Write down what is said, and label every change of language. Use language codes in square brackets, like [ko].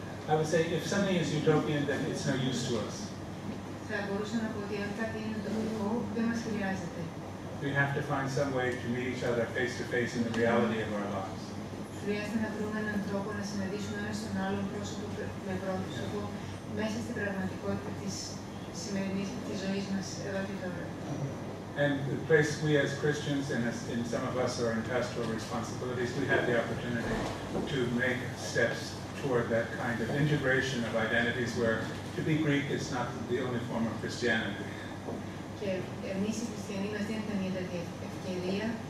[en] I would say if something is utopian, then it's no use to us. [el] Θα μπορούσα να πω ότι αν κάτι είναι τοπικό, δεν μας χρειάζεται. [en] We have to find some way to meet each other face to face in the reality of our lives. [el] Χρειάζεται να βρούμε έναν τρόπο να συναντήσουμε ένας τον άλλον πρόσωπο με πρόσωπο μέσα στην πραγματικότητα της σημερινής της ζωής μας εδώ και τώρα. [en] And the place we as Christians and in some of us are in pastoral responsibilities, we have the opportunity to make steps toward that kind of integration of identities where to be Greek is not the only form of Christianity. [el] Και εμείς οι χριστιανοί μας δίνεται μια τέτοια ευκαιρία.